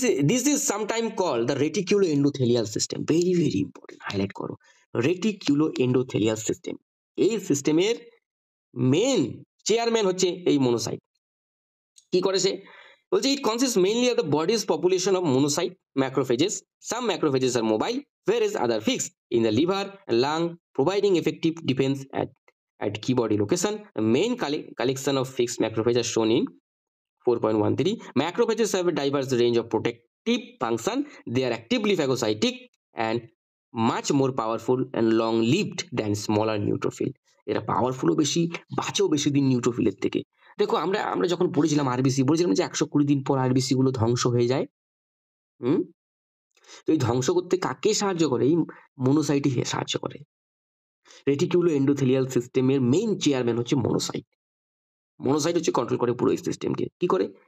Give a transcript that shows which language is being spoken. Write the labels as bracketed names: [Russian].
[English] This is sometime call the reticulo endothelial system. Very very important, [Bangla] highlight করো, [English] Reticulo endothelial system. [Bangla] এই সিস্টেমের main chairman হচ্ছে এই মনোসাইট। কি করে সে? [English] বলছে it consist mainly of the bodies population of monocyte macrophages. Some macrophages are mobile, whereas other fixed in the liver and lung, providing effective defense at key body location. The main collection of fixed macrophages are shown in 4.13. Macrophages have a diverse range of protective function. They are actively phagocytic and much more powerful and long-lived than smaller neutrophil. [Bangla] এরা পাওয়ারফুলও বেশি, বাঁচেও বেশি দিন নিউট্রোফিলের থেকে। দেখো আমরা আমরা যখন পড়েছিলাম আরবিসি, বলেছিলাম যে 120 দিন পর আরবিসি গুলো ধ্বংস হয়ে যায়। হুম, তো এই ধ্বংস করতে কাকে সাহায্য করে? এই মনোসাইটই সাহায্য করে। রেটিকুলো এন্ডোথেলিয়াল সিস্টেমের মেইন চেয়ারম্যান হচ্ছে মনোসাইট। মনোসাইট হচ্ছে কন্ট্রোল করে পুরো এই সিস্টেমকে। কি করে?